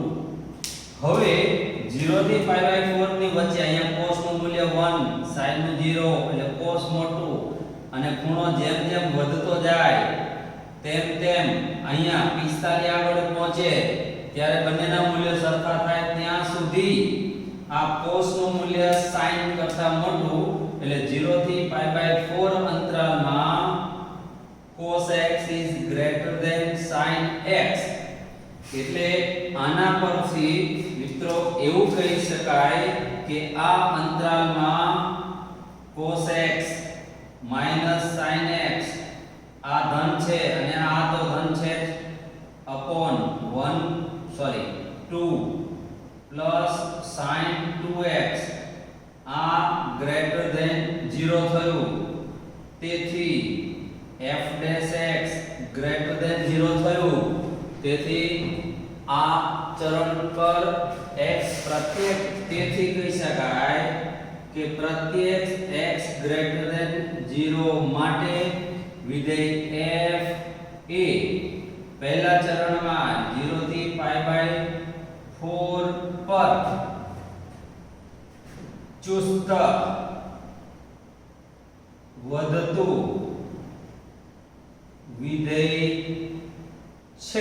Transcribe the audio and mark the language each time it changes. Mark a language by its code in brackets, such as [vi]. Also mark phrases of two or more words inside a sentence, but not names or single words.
[gu] હવે 0 થી π/4 ની વચ્ચે અહીંયા cos નું મૂલ્ય 1, sin નું 0 એટલે cos મોટું, અને ખૂણો જેમ જેમ વધતો જાય તેમ તેમ અહીંયા 45 આગળ પહોંચે ત્યારે બંનેના મૂલ્ય સરખા થાય ત્યાં સુધી આ cos નું મૂલ્ય sin કરતા મોટું, એટલે 0 થી π/4 અંતરાલમાં [en] cos x is greater than sin x. [gu] એટલે આના પરથી મિત્રો એવું કહી શકાય કે આ અંતરાલમાં [en] cos x minus sin x [gu] આ ધન છે અને આ તો ધન છે [en] upon 2 plus sin 2x [gu] આ [en] greater than 0 [gu] થયું. તેથી f' [en] greater than 0 [gu] થયું. તેથી આ ચરણ પર x પ્રત્યેક, તેથી કહી શકાય કે પ્રત્યેક x [en] greater than 0 [gu] માટે વિધેય f એ પહેલા ચરણમાં 0 થી π/4 પર ચુસ્ત વધતું વિધેય છે.